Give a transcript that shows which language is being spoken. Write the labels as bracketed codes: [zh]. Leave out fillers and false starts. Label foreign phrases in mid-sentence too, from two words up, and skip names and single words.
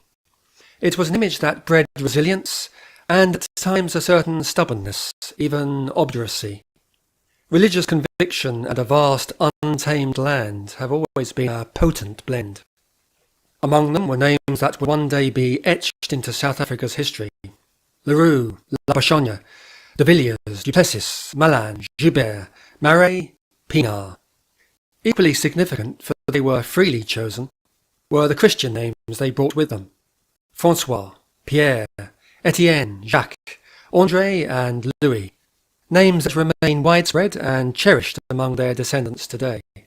[en] It was an image that bred resilience and at times a certain stubbornness, even obduracy. Religious conviction and a vast untamed land have always been a potent blend. Among them were names that would one day be etched into South Africa's history. Leroux, Labashonga, de Villiers, du Plessis, Malan, Joubert, Marais, Pinard. Equally significant, for they were freely chosen, were the Christian names they brought with them. François, Pierre, Etienne, Jacques, André and Louis. Names that remain widespread and cherished among their descendants today.